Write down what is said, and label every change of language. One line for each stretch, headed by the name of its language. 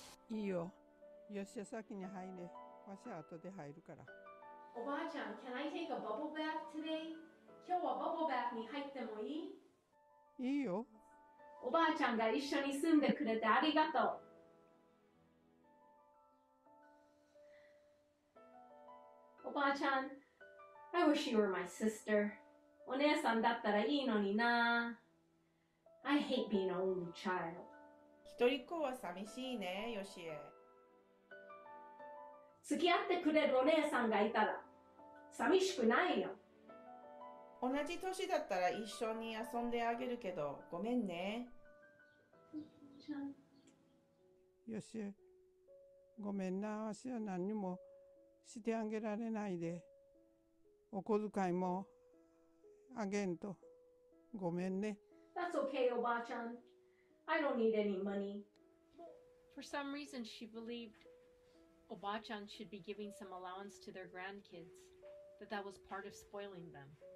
Japanese: Yoshie先に入れ。わしは後で入るから。
English: おばあちゃん、can I take a bubble bath today?
Japanese: 今日はバブルバスに入ってもいい？いいよ。おばあちゃんが一緒に住んでくれてありがとう。
English: おばあちゃん、I wish you were my sister.
Japanese: お姉さんだったらいいのにな。
English: I hate being an only child.
Japanese: 一人っ子は寂しいね、ヨシエ。付き合ってくれるお姉さんがいたら寂しくないよ。同じ年だったら一緒に遊んであげるけど、ごめんね。よし、ごめんな、わしは何にもしてあげられないで。お小遣いもあげんと。ごめんね。
English: That's okay, おばあちゃん。 I don't need any money. For some reason, she believed Obachan should be giving some allowance to their grandkids, that was part of spoiling them.